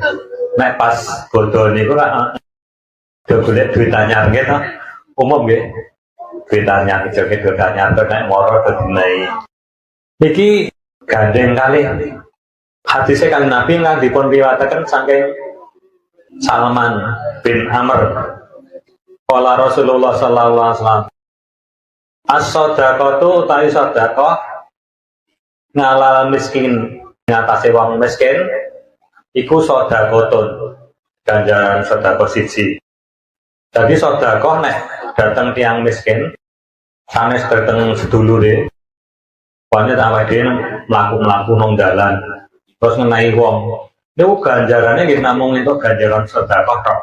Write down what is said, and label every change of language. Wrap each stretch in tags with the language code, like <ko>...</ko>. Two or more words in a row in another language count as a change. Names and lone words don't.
<jv>Nek pas bodho niku ra golek duit anyar nggih to. Umum nggih. Duit anyar joget duit anyar nek moro dinai. Niki gandeng kali hadise Kanjeng Nabi kan dipun riwayataken saking Salman bin Amr.</jv> <ar>قال رسول الله صلى الله عليه وسلم الصدقة</ar> <jv>utawi sedekah</jv> <ar>على المسكين</ar> <jv>ngatasi wong miskin iku sedekahun ganjaran sedekah siji. Jadi sedekah nek dateng tiang miskin sanes dateng sedulure pokoknya awake dhewe mlaku-mlaku nang dalan terus ngenai wong niku ganjarane nggih namung entuk ganjaran sedekah tok.</jv>